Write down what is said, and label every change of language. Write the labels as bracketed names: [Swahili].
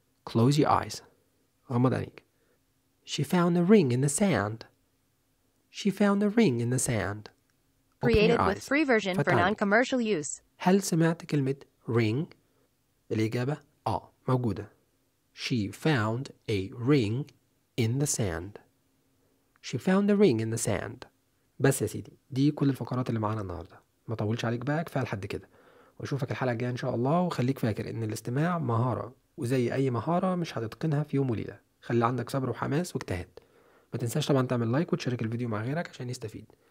[English] Close your eyes. [Arabic] غمض عينيك. [English] She found a ring in the sand. She found a ring in the sand. Created with free version for non-commercial use. [Arabic] هل سمعت كلمة ring؟ الإجابة موجودة. [English] She found a ring in the sand. She found a ring in the sand. [Arabic] بس يا سيدي دي كل الفقرات اللي معانا النهاردة. ما طولش عليك بقى كفاية لحد كده. وأشوفك الحلقة الجاية إن شاء الله وخليك فاكر إن الاستماع مهارة وزي أي مهارة مش هتتقنها في يوم وليلة. خلي عندك صبر وحماس واجتهد. ما تنساش طبعا تعمل لايك وتشارك الفيديو مع غيرك عشان يستفيد.